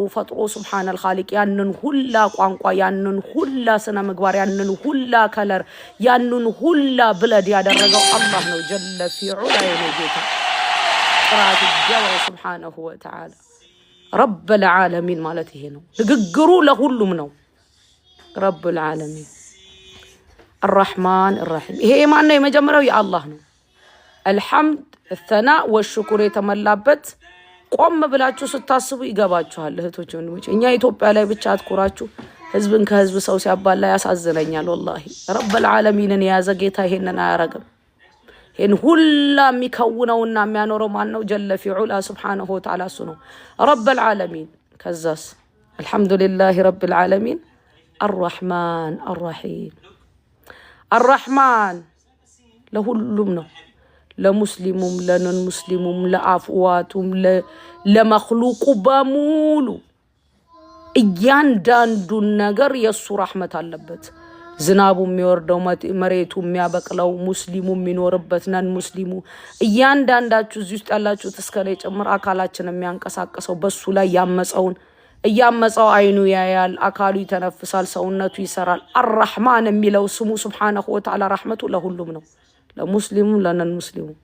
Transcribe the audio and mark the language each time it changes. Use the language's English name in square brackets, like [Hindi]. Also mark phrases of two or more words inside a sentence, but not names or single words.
[Amharic] ፈጥሮ [Arabic] سبحان الخالق [Amharic] ያንን ሁላ ቋንቋ ያንን ሁላ ስነ ምግባር ያንን ሁላ ከለር ያንን ሁላ ብለድ ያደረገው አላህ ነው [Arabic] جل في علاه [Amharic] የጌታ ጥራት ይገባው [Arabic] سبحانه وتعالى። رب العالمين [Amharic] ማለት ይሄ ነው። ንግግሩ ለሁሉም ነው። [Arabic] رب العالمين الرحمن الرحيم [Amharic] ይሄ ማን ነው? የመጀመሪያው የአላህ ነው። [Arabic] الحمد الثناء والشكر [Amharic] የተመላበት ቆም ብላችሁ ስታስቡ ይገባችኋል እህቶች ወንድሞች። እኛ ኢትዮጵያ ላይ ብቻ አትኩራችሁ ህዝብን ከህዝብ ሰው ሲያባላ ያሳዝነኛል ወላሂ። ረብል ዓለሚንን የያዘ ጌታ ይሄንን አያረግም። ይሄን ሁላ የሚከውነውና የሚያኖረው ማን ነው? [Arabic] جل في علاه سبحانه وتعالى [Amharic] እሱ ነው [Arabic] رب العالمين። [Amharic] ከዛስ [Arabic] الحمد لله رب العالمين الرحمن الرحيم الرحمن [Amharic] ለሁሉም ነው። ለሙስሊሙም ለነን ሙስሊሙም ለአፍዋቱም ለመخلوቁ በሙሉ እያንዳንዱ ነገር የሱ ረህመት አለበት። ዝናቡ የሚወርደው መሬቱ የሚያበቅለው ሙስሊሙ የሚኖርበት ነን ሙስሊሙ እያንዳንዳችሁ እዚህ ውስጥ ያላችሁት እስከኔ ጭምር አካላችን የሚያንቀሳቀሰው በሱ ላይ ያመፀውን እያመፀው አይኑ ያያል፣ አካሉ ይተነፍሳል፣ ሰውነቱ ይሰራል። አርራህማን የሚለው ስሙ [Arabic] سبحانه وتعالى [Amharic] ረህመቱ ለሁሉም ነው። ለሙስሊሙ ለነን ሙስሊሙ